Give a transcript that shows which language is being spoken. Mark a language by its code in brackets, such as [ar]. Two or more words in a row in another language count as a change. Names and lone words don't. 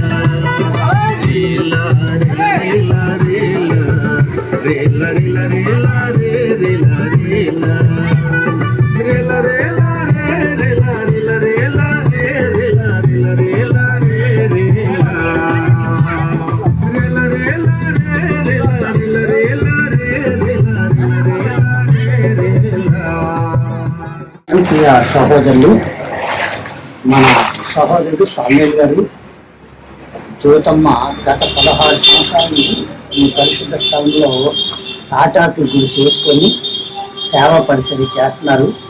[te] ರೇಲ ರೇಲ ರೇಲ ರೇಲ ರೇಲ ರೇಲ ರೇ ರೇಲ ರೇಲ ರೇಲ ರೇಲ ರೇ ರೇಲ ರೇಲ ರೇಲ ರೇ ರೇಲ ರೇಲ ರೇಲ ರೇ ರೇಲ ರೇಲ ರೇಲ ರೇ ರೇಲ ರೇಲ ರೇ ರೇಲ ರೇಲ ರೇ ರೇಲ. ప్రియ సహోదరులు, మన సహోదరుడు సామ్యూల్ గారు జ్యోతమ్మ గత 16 సంవత్సరాల నుంచి ఈ పరిశుద్ధ స్థలంలో తాటాకులు గుడి చేసుకొని సేవా పరిసరి చేస్తున్నారు.